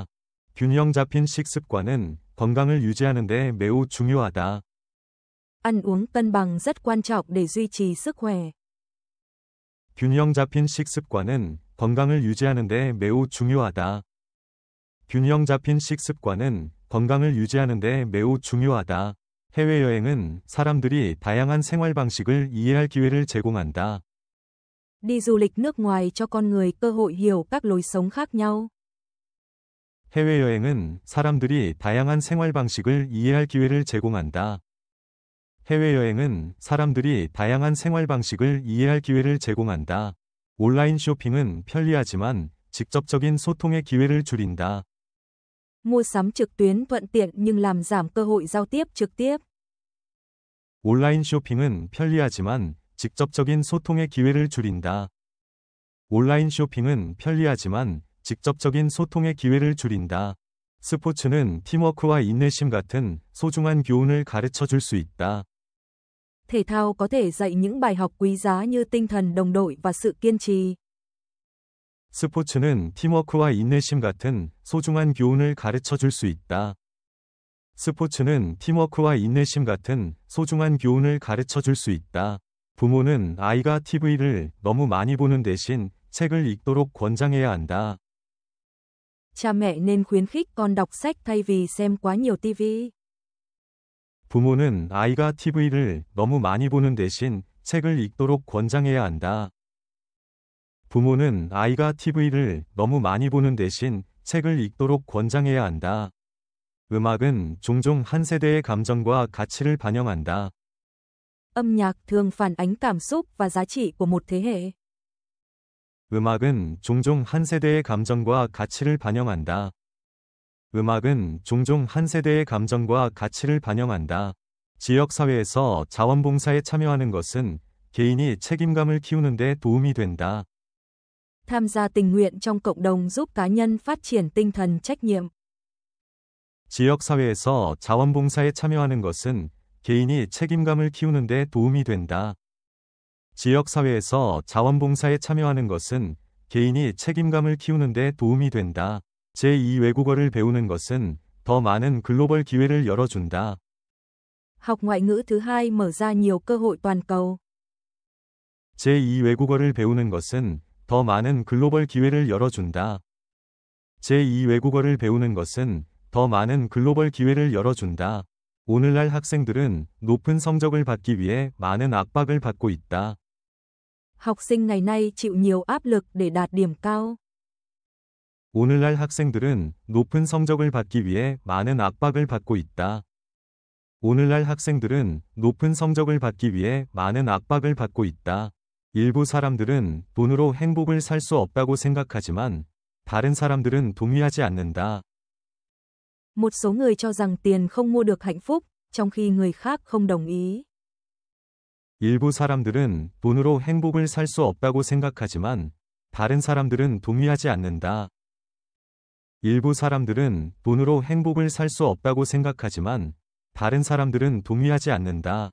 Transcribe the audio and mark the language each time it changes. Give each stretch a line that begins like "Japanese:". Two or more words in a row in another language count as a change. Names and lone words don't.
Korean: 균형 잡힌 식습관은 건강을 유지하는 데 매우 중요하다.
Vietnamese: Ăn uống cân bằng rất quan trọng để duy trì sức khỏe.
Korean: 균형 잡힌 식습관은 건강을 유지하는 데 매우 중요하다. 균형 잡힌 식습관은 건강을 유지하는 데 매우 중요하다. 해외여행은 사람들이 다양한 생활 방식을 이해할 기회를 제공한다.
Vietnamese: Đi du lịch nước ngoài cho con người cơ hội hiểu các lối sống khác nhau.
Korean: 해외여행은 사람들이 다양한 생활 방식을 이해할 기회를 제공한다. 해외여행은 사람들이 다양한 생활 방식을 이해할 기회를 제공한다. 온라인 쇼핑은 편리하지만 직접적인 소통의 기회를 줄인다.
Vietnamese: Mua sắm trực tuyến thuận tiện nhưng làm giảm cơ hội giao tiếp trực tiếp.
Korean: 온라인 쇼핑은 편리하지만 직접적인 소통의 기회를 줄인다. 온라인 쇼핑은 편리하지만 직접적인 소통의 기회를 줄인다. 스포츠는 팀워크와 인내심 같은 소중한 교훈을 가르쳐 줄 수 있다.
Vietnamese: Thể thao có thể dạy những bài học quý giá như tinh thần đồng đội và sự kiên trì.
Korean: 스포츠는 팀워크와 인내심 같은 소중한 교훈을 가르쳐 줄 수 있다. 스포츠는 팀워크와 인내심 같은 소중한 교훈을 가르쳐 줄 수 있다. 부모는 아이가 TV를 너무 많이 보는 대신 책을 읽도록 권장해야 한다.
Vietnamese: Cha mẹ nên khuyến khích con đọc sách thay vì xem quá nhiều TV.
Korean: 부모는 아이가 TV를 너무 많이 보는 대신 책을 읽도록 권장해야 한다. 부모는 아이가 TV를 너무 많이 보는 대신 책을 읽도록 권장해야 한다. 음악은 종종 한 세대의 감정과 가치를 반영한다.
Vietnamese: Âm nhạc thường phản ánh cảm xúc và giá trị của một thế hệ.
Korean: 음악은 종종 한 세대의 감정과 가치를 반영한다. 음악은 종종 한 세대의 감정과 가치를 반영한다. 지역사회에서 자원봉사에 참여하는 것은 개인이 책임감을 키우는 데 도움이 된다.
Vietnamese: Tham gia tình nguyện trong cộng đồng giúp cá nhân phát triển tinh thần trách nhiệm.
Korean: 지역사회에서 자원봉사에 참여하는 것은 개인이 책임감을 키우는 데 도움이 된다. 지역사회에서 자원봉사에 참여하는 것은 개인이 책임감을 키우는 데 도움이 된다. 제2 외국어를 배우는 것은 더 많은 글로벌 기회를 열어준다.
Vietnamese: Học ngoại ngữ thứ hai mở ra nhiều cơ hội toàn cầu.
Korean: 제2 외국어를 배우는 것은 더 많은 글로벌 기회를 열어준다. 제2 외국어를 배우는 것은 더 많은 글로벌 기회를 열어준다. 오늘날 학생들은 높은 성적을 받기 위해 많은 압박을 받고 있다.
Vietnamese: Học sinh ngày nay chịu nhiều áp lực để đạt điểm cao.
Korean: 오늘날 학생들은 높은 성적을 받기 위해 많은 압박을 받고 있다. 오늘날 학생들은 높은 성적을 받기 위해 많은 압박을 받고 있다. 일부 사람들은 돈으로 행복을 살 수 없다고 생각하지만 다른 사람들은 동의하지 않는다.
Vietnamese: Một số người cho rằng tiền không mua được hạnh phúc, trong khi người khác không đồng ý.
Korean: 일부 사람들은 돈으로 행복을 살 수 없다고 생각하지만 다른 사람들은 동의하지 않는다. 일부 사람들은 돈으로 행복을 살 수 없다고 생각하지만 다른 사람들은 동의하지 않는다.